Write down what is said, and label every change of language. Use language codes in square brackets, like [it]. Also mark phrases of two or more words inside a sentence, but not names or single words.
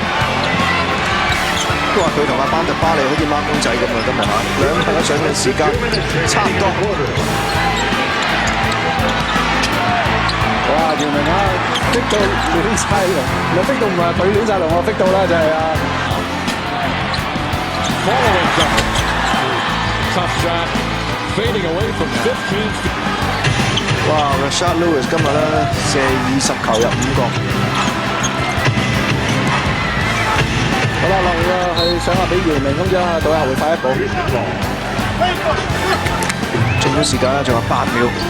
[yue] 都話佢同阿班特巴利好似孖公仔咁啊，今日嚇兩個人上陣時間差唔多。哇！姚明啊，逼到亂晒龍，唔係逼到唔係佢亂晒龍，我逼到啦就係啊！ [en] Following jumper. Tough shot. Fading away from 15 feet. [yue] 哇 ！Rashard Lewis 今日咧射20球入5個。好啦，落啦，去上下俾姚明咁啫，到下回快一步。仲有時間啦，仲有8秒。